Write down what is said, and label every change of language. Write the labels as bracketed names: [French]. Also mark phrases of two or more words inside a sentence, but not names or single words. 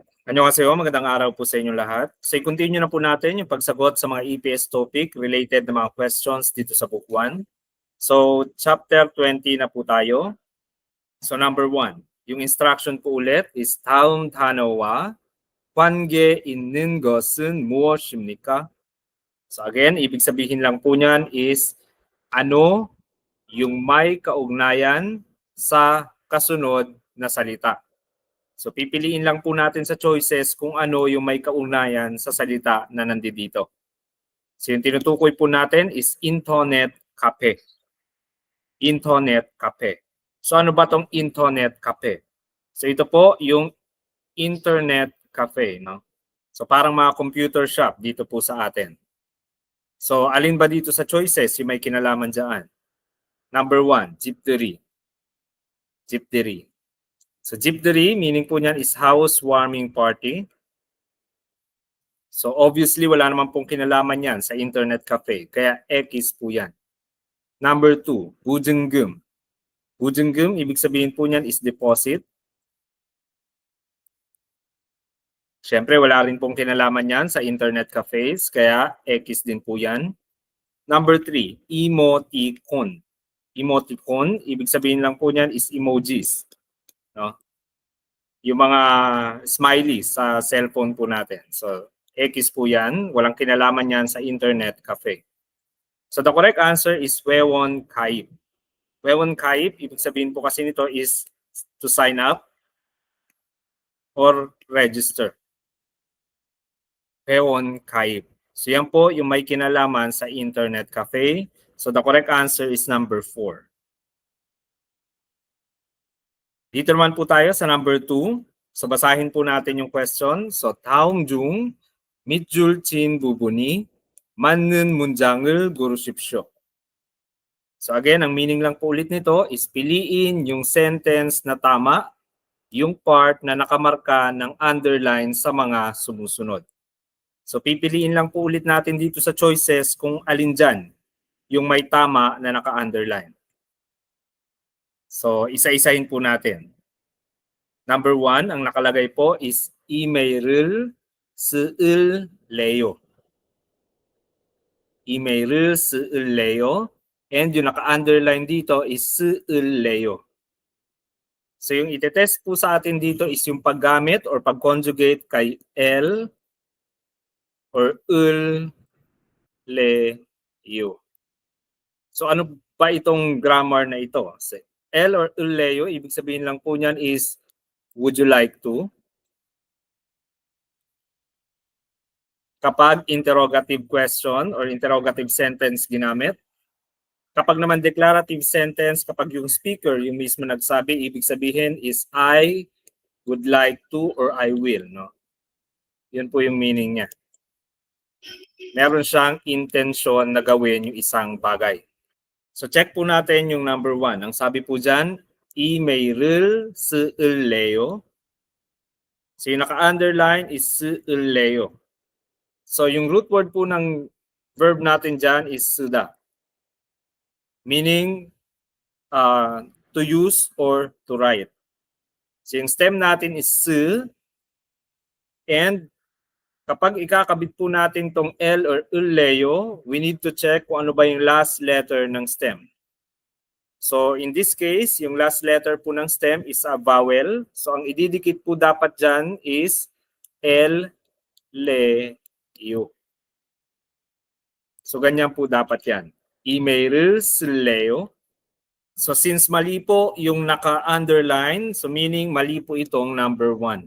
[Filipino] Annyeonghaseyo, magandang araw po sa inyo lahat. So i-continue na po natin yung pagsagot sa mga EPS topic related na mga questions dito sa Book 1. So chapter 20 na po tayo. So number 1, yung instruction po ulit is [Korean] 다음 단어와 관계 있는 것은 무엇입니까? [Filipino] So again, ibig sabihin lang po niyan is ano yung may kaugnayan sa kasunod na salita. So pipiliin lang po natin sa choices kung ano yung may kaugnayan sa salita na nandito. So yung tinutukoy po natin is internet cafe. Internet cafe. So ano ba tong internet cafe? So ito po yung internet cafe, no? So parang mga computer shop dito po sa atin. So alin ba dito sa choices yung may kinalaman dyan? [English] Number 1, [Korean] 집들이. 집들이. So 집들이, [Filipino] meaning po niyan is [English] housewarming party. [Filipino] So obviously wala naman pong kinalaman yan sa internet cafe, kaya X po yan. [English] Number 2, [Korean] 보증금. 보증금, [Filipino] ibig sabihin po niyan is deposit. Siyempre wala rin pong kinalaman yan sa internet cafes, kaya X din po yan. [English] Number 3, emoticon. [Filipino] Emoticon, ibig sabihin lang po niyan is emojis. No? Yung mga smileys sa cellphone po natin. So X po yan, walang kinalaman yan sa internet cafe. [English] So the correct answer is [Korean] 회원 가입. 회원 가입, [Filipino] ibig sabihin po kasi nito is [English] to sign up or register. [Korean] 회원 가입. [Filipino] So yan po yung may kinalaman sa internet cafe. [English] So the correct answer is number 4. [Filipino] Dito naman po tayo sa number 2. So basahin po natin yung question. [Korean] So 다음 중 밑줄 친 부분이 맞는 문장을 고르십시오. [Filipino] So again, ang meaning lang po ulit nito is piliin yung sentence na tama, yung part na nakamarka ng underline sa mga sumusunod. So pipiliin lang po ulit natin dito sa choices kung alin dyan yung may tama na naka-underline. So isa-isahin po natin. Number 1, ang nakalagay po is [Korean] email을 쓸래요. email을 쓸래요. [Filipino] And yung naka-underline dito is 쓸래요. So yung ite-test po sa atin dito is yung paggamit or pag-conjugate kay L or 을-le-yo. So ano ba itong grammar na ito? So, L or 을-le-yo, ibig sabihin lang po niyan is [English] would you like to? Kapag interrogative question or interrogative sentence ginamit. [Filipino] Kapag naman declarative sentence, kapag yung speaker, yung mismo nagsabi, ibig sabihin is [English] I would like to or I will. [Filipino] No? Yun po yung meaning niya. Meron siyang intention na gawin yung isang bagay. So check po natin yung number 1. Ang sabi po dyan, [Korean] email을 쓸래요. [Filipino] So yung naka-underline is 쓸래요. So yung root word po ng verb natin dyan is 쓰다. [English] Meaning to use or to write. [Filipino] So yung stem natin is 쓰. And kapag ikakabit po natin tong L or 을-leyo, [English] we need to check [Filipino] kung ano ba yung last letter ng stem. [English] So in this case, [Filipino] yung last letter po ng stem is a vowel. So ang ididikit po dapat dyan is L, le, yo. So ganyan po dapat yan. [Korean] email을 쓸래요. [Filipino] So since mali po yung naka-underline, so meaning mali po itong number 1.